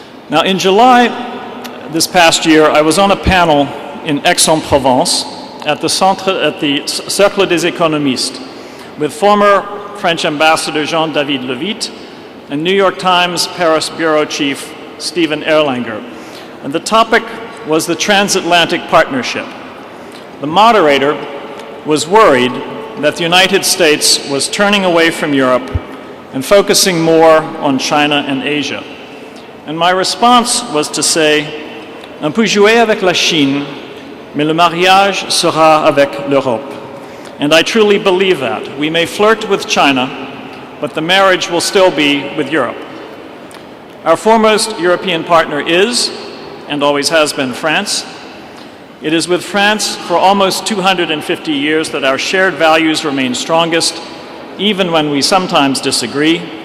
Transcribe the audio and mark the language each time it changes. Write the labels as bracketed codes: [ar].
[en] Now, in July this past year, I was on a panel in Aix-en-Provence at the Cercle des Économistes with former French Ambassador Jean-David Levitte and New York Times Paris Bureau Chief Stephen Erlanger. And the topic was the transatlantic partnership. The moderator was worried that the United States was turning away from Europe and focusing more on China and Asia. And my response was to say, [fr] on peut jouer avec la Chine, mais le mariage sera avec l'Europe. [en] And I truly believe that. We may flirt with China, but the marriage will still be with Europe. Our foremost European partner is, and always has been, France. It is with France for almost 250 years that our shared values remain strongest, even when we sometimes disagree.